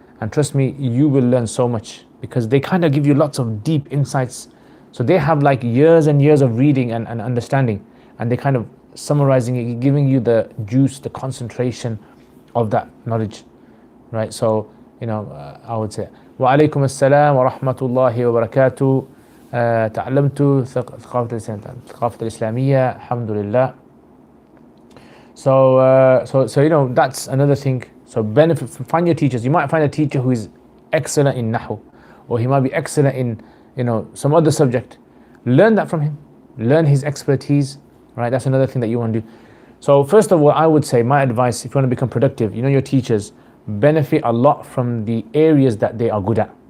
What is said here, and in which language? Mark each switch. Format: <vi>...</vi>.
<en>And trust me, you will learn so much because they kind of give you lots of deep insights. So they have like years and years of reading and understanding, and they kind of summarizing it, giving you the juice, the concentration of that knowledge, right? So, you know, I would say,</en> <ar>wa alaykum assalam wa rahmatullahi wa barakatuh. تعلمت ثقافة الإسلامية الحمد لله.</ar> <en>So you know, that's another thing. So benefit from, find your teachers. You might find a teacher who is excellent in Nahu, or he might be excellent in, you know, some other subject. Learn that from him. Learn his expertise, right? That's another thing that you want to do. So first of all, I would say my advice, if you want to become productive, you know, your teachers benefit a lot from the areas that they are good at.</en>